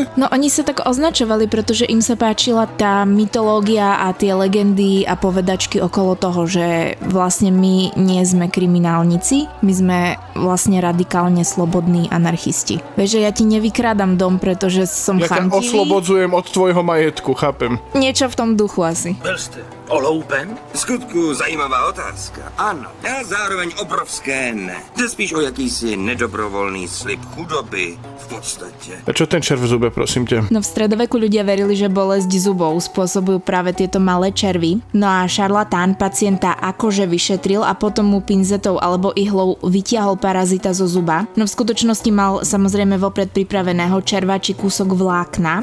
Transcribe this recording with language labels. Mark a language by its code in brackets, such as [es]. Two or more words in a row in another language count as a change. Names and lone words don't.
[sk] No oni sa tak označovali, pretože im sa páčila tá mytológia a tie legendy a povedačky okolo toho, že vlastne my nie sme kriminálnici, my sme vlastne radikálne slobodní anarchisti. Vieš, že ja ti nevykrádam dom, pretože som chamtivý. Ja ťa oslobodzujem od tvojho majetku, chápem. Niečo v tom duchu asi. [cs] Byl jste oloupen? V skutku zajímavá otázka. Ano, a zároveň obrovské ne. Jde spíš o jakýsi nedobrovolný slib chudoby v podstatě. [sk] A čo ten červ v zube, prosím ťa? No v stredoveku ľudia verili, že bolesť zubov spôsobujú práve tieto malé červy. No a šarlatán pacienta akože vyšetril a potom mu pinzetou alebo ihlou vytiahol parazita zo zuba. No v skutočnosti mal samozrejme vopred pripraveného červa či kúsok vlákna.